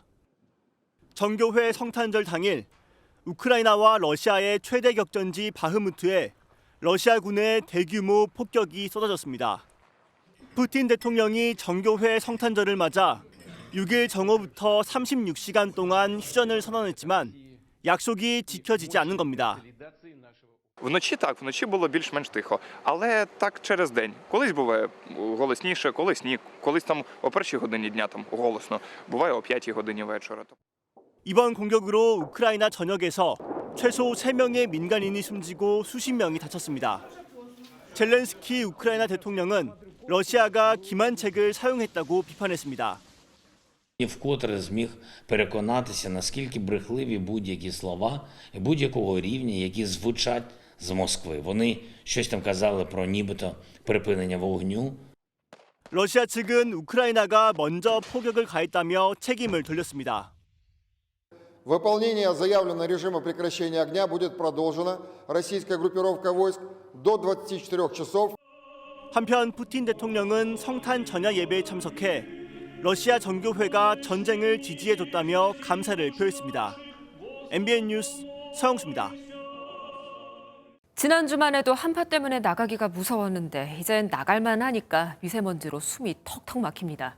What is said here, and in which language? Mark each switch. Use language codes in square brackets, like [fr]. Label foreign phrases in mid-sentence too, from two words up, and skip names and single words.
[ko] 정교회 성탄절 당일 우크라이나와 러시아의 최대 격전지 바흐무트에 러시아군의 대규모 폭격이 쏟아졌습니다. 푸틴 대통령이 정교회 성탄절을 맞아 6일 정오부터 36시간 동안 휴전을 선언했지만 약속이 지켜지지 않는 겁니다. [uk] Вночі так, вночі було більш-менш тихо, але так через день. Колись буває голосніше, колись ні. Колись там о 1-й годині дня там голосно, буває о 5-й годині вечора. [ko] 이번 공격으로 우크라이나 전역에서 최소 3명의 민간인이 숨지고 수십 명이 다쳤습니다. 젤렌스키 우크라이나 대통령은 러시아가 기만책을 사용했다고 비판했습니다. [uk] І вкотре зміг переконатися, наскільки брехливі будь-які слова будь-якого рівня, які звучать з Москви. Вони щось там казали про нібито припинення вогню. [ko] 러시아 측은 우크라이나가 먼저 포격을 가했다며 책임을 돌렸습니다. [ru] Выполнение заявленного режима прекращения огня будет продолжено. Российская группировка войск до 24 часов. [ko] 한편 푸틴 대통령은 성탄 전야 예배에 참석해 러시아 정교회가 전쟁을 지지해줬다며 감사를 표했습니다. MBN 뉴스 서영수입니다. 지난 주만 해도 한파 때문에 나가기가 무서웠는데 이젠 나갈만 하니까 미세먼지로 숨이 턱턱 막힙니다.